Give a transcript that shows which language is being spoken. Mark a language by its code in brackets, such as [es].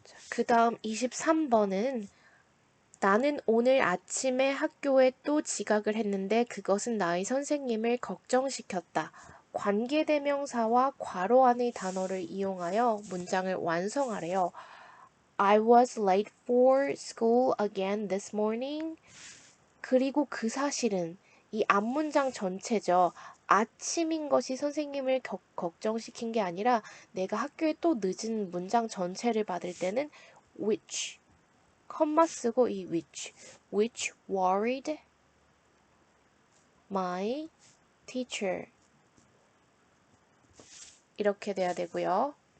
[ko] 그 다음 23번은 나는 오늘 아침에 학교에 또 지각을 했는데 그것은 나의 선생님을 걱정시켰다. 관계대명사와 괄호 안의 단어를 이용하여 문장을 완성하래요. [en] I was late for school again this morning. [ko] 그리고 그 사실은 이 앞문장 전체죠. 아침인 것이 선생님을 걱정시킨 게 아니라 내가 학교에 또 늦은 문장 전체를 받을 때는 which, 컴마 쓰고 이 [en] which worried my teacher [ko] 이렇게 돼야 되고요.